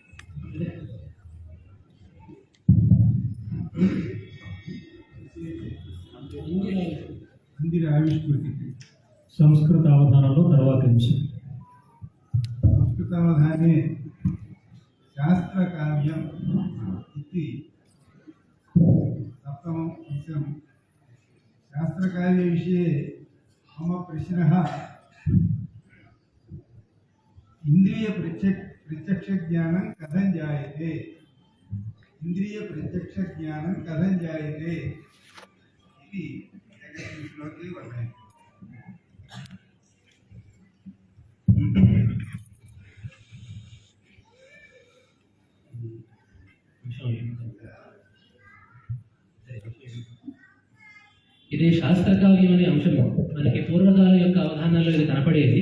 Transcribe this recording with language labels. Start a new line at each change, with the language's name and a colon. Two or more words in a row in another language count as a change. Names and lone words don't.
Telugu: మందిర ఆవిష్కృతి. సంస్కృత అవధానంలో తర్వాత అంశం.
Sanskrit: సంస్కృతావధానే శాస్త్రకావ్యం ఇది సప్తమం అంశం. शास्त्रकार्यविषये मम प्रश्नः इन्द्रियप्रत्यक्षज्ञानं कथं जायते, इन्द्रियप्रत्यक्षज्ञानं कथं जायते इति एकस्मिन् श्लोके वर्णयति।
Telugu: ఇది శాస్త్రకావ్యం అనే అంశము మనకి పూర్వకాలం యొక్క అవధానాల్లో ఇది కనపడేది.